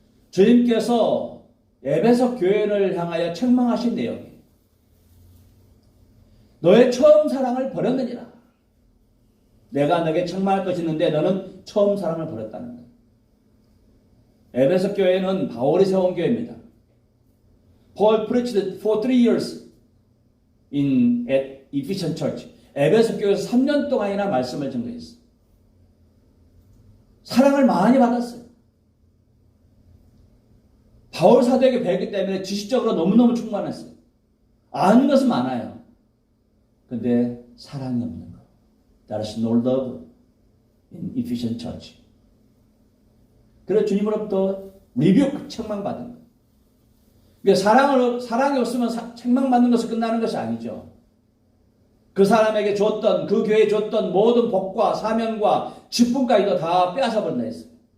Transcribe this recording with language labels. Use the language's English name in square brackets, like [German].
[Korean] 주님께서 에베소 교회를 향하여 책망하신 내용이에요. 너의 처음 사랑을 버렸느니라. 내가 너에게 책망할 것이 있는데 너는 처음 사랑을 버렸다는 거예요. 에베소 교회는 바울이 세운 교회입니다. [English] Paul preached for 3 years at Ephesian Church. [Korean] 에베소 교회에서 3년 동안이나 말씀을 증거했어요. 사랑을 많이 받았어요. 바울 사도에게 배웠기 때문에 지식적으로 너무너무 충만했어요. 아는 것은 많아요. 근데 사랑이 없는 거. [English] There is no love in Ephesian Church. [Korean] 그래서 주님으로부터 리뷰 책망받은 거예요. 그러니까 사랑이 없으면 책망받는 것이 끝나는 것이 아니죠. 그 사람에게 줬던, 그 교회에 줬던 모든 복과 사명과 직분까지도 다 빼앗아버린다 했어요.